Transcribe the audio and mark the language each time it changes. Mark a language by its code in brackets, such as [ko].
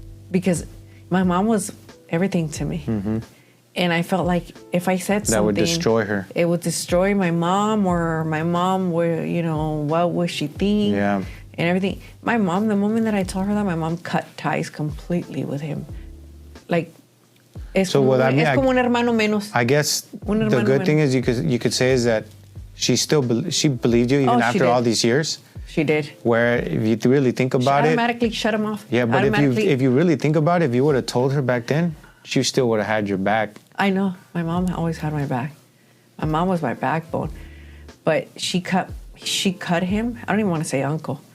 [en] Because my mom was everything to me. And I felt like if I said something, that would destroy her. It would destroy my mom, or my mom would, you know, what would she think? Yeah. And everything. My mom, the moment that I told her that, my mom cut ties completely with him. [es] Like, es como un hermano menos. [en] I guess the good thing is you could say is that she believed you even after all these years. She did. Where if you really think about it, automatically shut him off. Yeah, but if you really think about it, if you would have told her back then, she still would have had your back. I know. My mom always had my back. My mom was my backbone. But she cut him. I don't even want to say uncle.